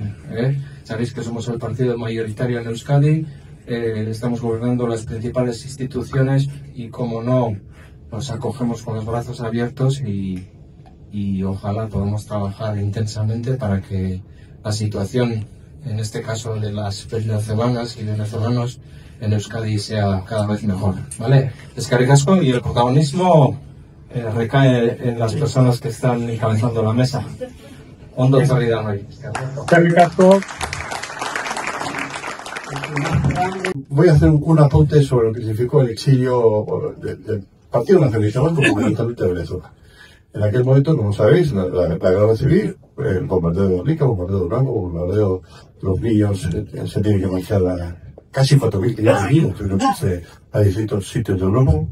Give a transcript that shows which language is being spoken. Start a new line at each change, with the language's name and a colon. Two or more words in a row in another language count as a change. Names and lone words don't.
Spanish: Sabéis que somos el partido mayoritario en Euskadi, estamos gobernando las principales instituciones y, como no, nos acogemos con los brazos abiertos y ojalá podamos trabajar intensamente para que la situación, en este caso de las venezolanas y venezolanos en Euskadi, sea cada vez mejor, ¿vale?
Basque: Eskerrik asko,
Spanish: y el protagonismo recae en las personas que están encabezando la mesa.
Basque: Ondo etorri danoi. Eskerrik asko.
Spanish: Voy a hacer un apunte sobre lo que significó el exilio del Partido Nacionalista Vasco, fundamentalmente de Venezuela. En aquel momento, como sabéis, la guerra civil, el bombardeo de Rica, el bombardeo de Durango, el bombardeo de los niños, se tiene que marchar a casi 4.000 que ya vivimos, a distintos sitios de Europa.